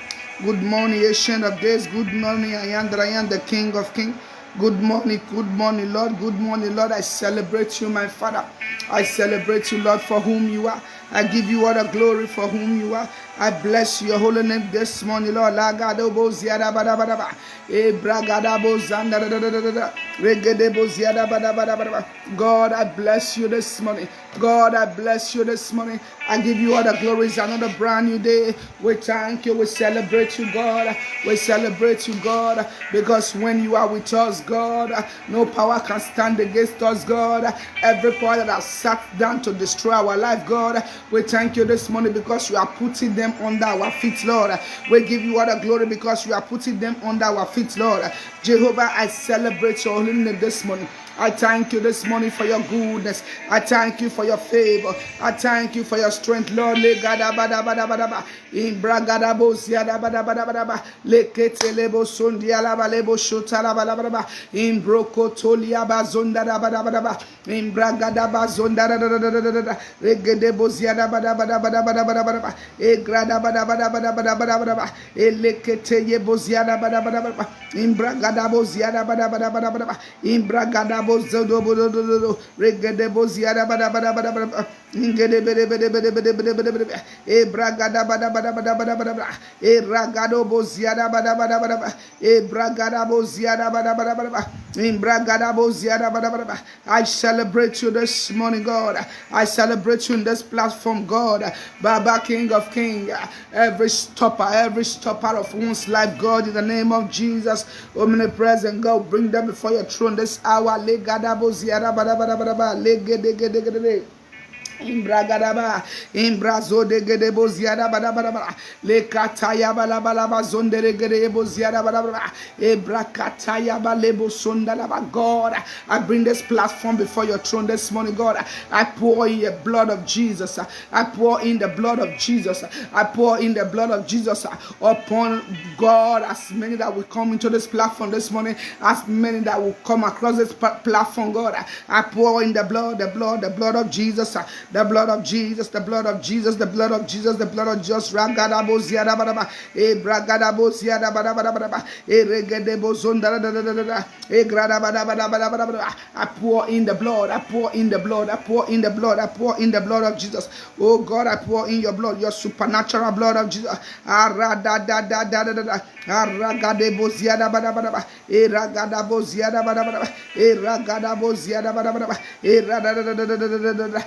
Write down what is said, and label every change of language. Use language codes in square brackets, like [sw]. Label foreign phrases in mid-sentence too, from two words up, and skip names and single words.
[en] Good morning, Ancient of Days. Good morning, I am that I am, the King of Kings. Good morning, Lord. Good morning, Lord. I celebrate you, my Father. I celebrate you, Lord, for whom you are. I give you all the glory for whom you are. I bless your holy name this morning, Lord. Lagadobo ziada bada bada ba. Ebragadabo zanda da da da da da. Regedebo ziada bada bada bada ba. God, I bless you this morning. God, I bless you this morning. I give you all the glory. It's another brand new day. We thank you. We celebrate you, God. We celebrate you, God. Because when you are with us, God, no power can stand against us, God. Every power that has sat down to destroy our life, God, we thank you this morning because you are putting them under our feet, Lord. We give you all the glory because you are putting them under our feet, Lord. Jehovah, I celebrate your holy name this morning. I thank you this morning for your goodness. I thank you for your favor. I thank you for your strength, Lord. Le gada bada bada bada ba. Imbragada bozia da bada bada bada ba. Le ketelebo sondia la balebo shota la bada bada ba. Imbroko tolia bazonda da bada bada ba. Imbragada bazonda da da da da da da. Regede bozia da bada bada bada bada bada bada ba. Egrada bada bada bada bada bada bada ba. Elekete ye bozia da bada bada bada ba. Imbragada bozia da bada bada bada bada ba. Imbragada regede boziada bada bada bada bada ingede bede bede bede bede bede bede bede e bragada bada bada bada bada bada e ragado boziada bada bada bada e bragada boziada bada bada bada in bragada boziada bada bada. I celebrate you this morning, God. I celebrate you in this platform, God. Baba, King of Kings, every stopper of one's life, God, in the name of Jesus, omnipresent God, bring them before your throne this hour. Legadabo ziada bada bada bada bada legede Imbragadaba, Imbrazo de Gedebo Ziada Badababa, Le Kataya Balabalaba Zondere Gedebo Ziada Badababa, Ebrakataya Balebo Sondalaba. God, I bring this platform before your throne this morning, God. I pour in the blood of Jesus. I pour in the blood of Jesus. I pour in the blood of Jesus upon God, as many that will come into this platform this morning, as many that will come across this platform, God. I pour in the blood of Jesus. The blood of Jesus, the blood of Jesus, the blood of Jesus, the blood of Jesus. Ragadabo ziada badaba, e bragadabo ziada badaba, e regedebo zonda da da da da, e grada badaba. I pour in the blood, I pour in the blood, I pour in the blood, I pour in the blood of Jesus. Oh God, I pour in your blood, your supernatural blood of Jesus. Arada da da da da da, aragadebo ziada badaba, e ragadabo ziada badaba, e ragadabo ziada badaba, e rada da da da da da.